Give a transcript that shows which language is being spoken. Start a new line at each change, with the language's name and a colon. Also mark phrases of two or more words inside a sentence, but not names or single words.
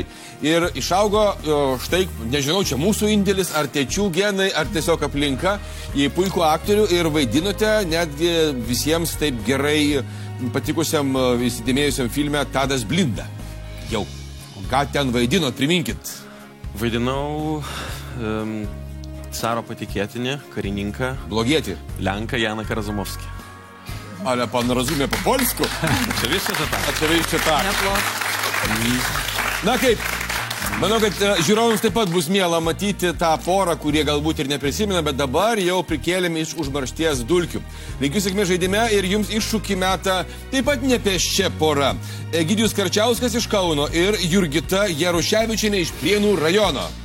Lithuanian: Ir išaugo, štai, nežinau, čia mūsų indėlis, ar tėčių genai, ar tiesiog aplinka, į puikų aktorių ir vaidinote netgi visiems taip gerai patikusiam, įsidėmėjusiam filme Tadas Blinda. Jau. Ką ten vaidinot, priminkit. Vaidinau caro patikėtinį, karininką, Blogietį. Lenką Janą Karazumovskį.
Polish: Ale pan rozumie po polsku? Oczywiście, że tak. Oczywiście tak.
Lithuanian: Na kaip? Manau, kad žiūrovams taip pat bus miela matyti tą porą, kurie galbūt ir neprisimena, bet dabar jau prikėlėme iš užmaršties dulkių. Linkiu sėkmės žaidime ir jums iššūkį metą taip pat nepėsčia pora. Egidijus Karčiauskas iš Kauno ir Jurgita Jaruševičienė iš Prienų rajono.